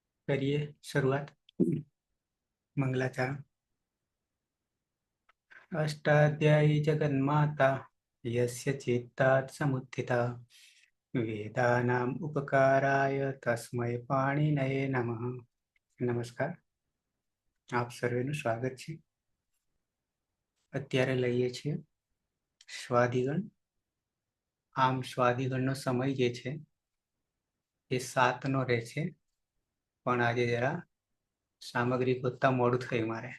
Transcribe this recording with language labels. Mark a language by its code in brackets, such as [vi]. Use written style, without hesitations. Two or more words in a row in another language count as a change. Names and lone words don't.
[hi] करिए शुरुआत। मंगलाचरण। [sa] अष्टाध्यायी जगन्माता यस्य चित्तात् समुत्थिता वेदानाम् उपकाराय तस्मै पाणिनये नमः। [hi] नमस्कार, [gu] આપ સર્વેનું સ્વાગત છે। અત્યારે લઈએ છીએ સ્વાધિગણ। આમ સ્વાધિગણનો સમય જે છે એ 7નો રહેશે, પણ આજે જરા સામગ્રી ગોતતા મોડું થયું મારે।